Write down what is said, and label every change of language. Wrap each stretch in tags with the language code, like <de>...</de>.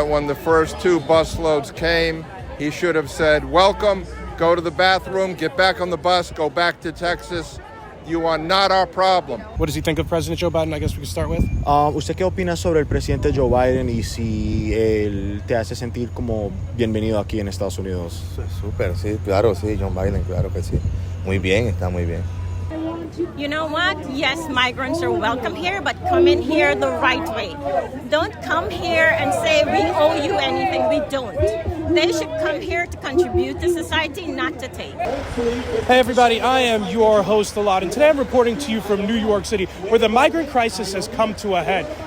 <en>When the first two busloads came, he should have said, welcome, go to the bathroom, get back on the bus, go back to Texas. You are not our problem. What does he think of President Joe Biden? I guess we can start with.</en> <es>¿Usted qué opina sobre el presidente Joe Biden y si él te hace sentir como bienvenido aquí en Estados Unidos? Súper, sí, claro, sí, John Biden, claro que sí. Muy bien, está muy bien.</es> <en>You know what? Yes, migrants are welcome here, but come in here the right way. Don't come here and say we owe you anything. We don't. They should come here to contribute to society, not to take. Hey everybody, I am your host, Alad, and today I'm reporting to you from New York City, where the migrant crisis has come to a head.</en>